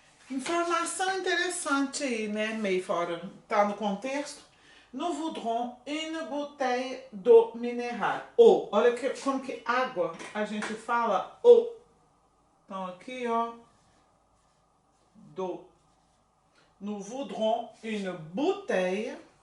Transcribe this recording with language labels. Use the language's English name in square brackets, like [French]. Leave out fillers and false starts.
[Portuguese] Informação interessante aí, né? Meio fora, tá no contexto. [French] Nous voudrons une bouteille d'eau minérale. [Portuguese] Ou, olha como que água a gente fala ou. Então aqui, ó. D'eau. [French] Nous voudrons une bouteille.